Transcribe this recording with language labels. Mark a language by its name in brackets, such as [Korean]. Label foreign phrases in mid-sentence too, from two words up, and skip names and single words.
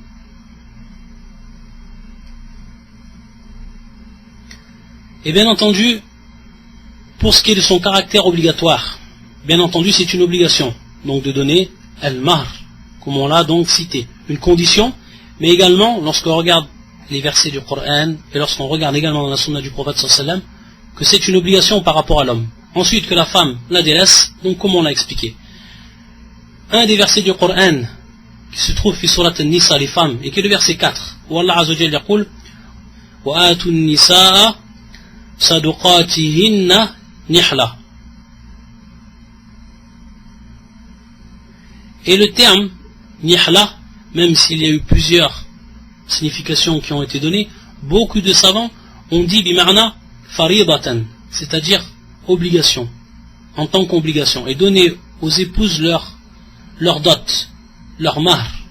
[French] Et bien entendu, pour ce qui est de son caractère obligatoire, bien entendu c'est une obligation, donc de donner al-mahr, comme on l'a donc cité, une condition, mais également lorsqu'on regarde les versets du Coran, et lorsqu'on regarde également dans la sunna du prophète [Arabic] صلى الله عليه وسلم, [French] que c'est une obligation par rapport à l'homme. Ensuite que la femme la délaisse, donc comme on l'a expliqué. Un des versets du Coran qui se trouve [Arabic] في سورة النساء, [French] les femmes, et qui est le verset 4, où Allah [Arabic] عز وجل يقول وآتوا النساء صدقاتهن نحلة. [French] Et le terme nihla, même s'il y a eu plusieurs significations qui ont été données, beaucoup de savants ont dit [Arabic] بمعنى فريضة, [French] c'est-à-dire obligation, en tant qu'obligation, et donner aux épouses leur dot, leur mahr.